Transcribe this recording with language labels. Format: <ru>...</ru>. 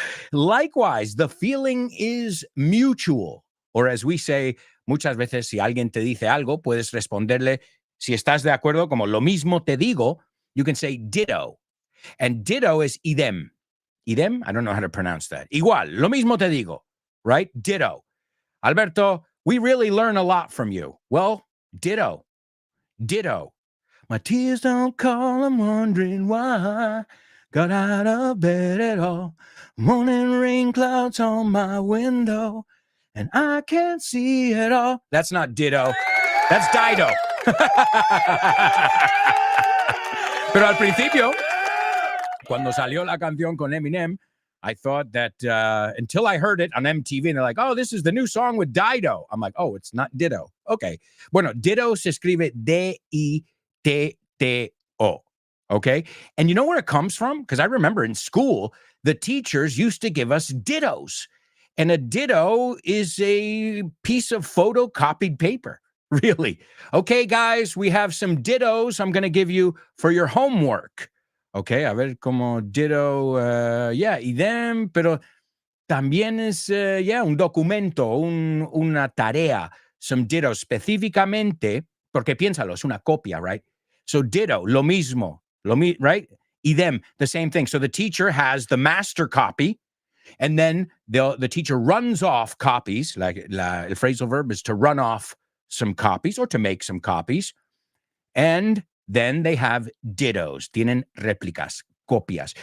<en>Likewise, the feeling is mutual. Or as we say,</en> <es>muchas veces si alguien te dice algo, puedes responderle, si estás de acuerdo, como lo mismo te digo,</es> <en>you can say ditto. And ditto is idem. Idem? I don't know how to pronounce that.</en> <es>Igual, lo mismo te digo,</es> <en>right? Ditto. Alberto, we really learn a lot from you. Well, ditto. Ditto. My tears don't call, I'm wondering why. Got out of bed at all. Morning rain clouds on my window, and I can't see it all. That's not ditto. That's Dido.</en> <es>Pero al principio, cuando salió la canción con Eminem,</es> <en>I thought that until I heard it on MTV, and they're like, oh, this is the new song with Dido. I'm like, oh, it's not ditto. Okay.</en> <es>Bueno, ditto se escribe</es> <en>D-I-T-T-O. Okay. And you know where it comes from? Because I remember in school, the teachers used to give us dittos. And a ditto is a piece of photocopied paper. Really. Okay, guys, we have some dittos I'm going to give you for your homework.</en> <es>Okay, a ver como ditto, idem, pero también es, un documento, una tarea,</es> <en>some dittos</en> <es>específicamente, porque piénsalo, es una copia, right?</es> <en>So ditto,</en> <es>lo mismo,</es> <en>right? Idem, the same thing. So the teacher has the master copy, and then the teacher runs off copies, like el phrasal verb is to run off some copies or to make some copies, and then they have dittos,</en> <es>tienen réplicas, copias.</es>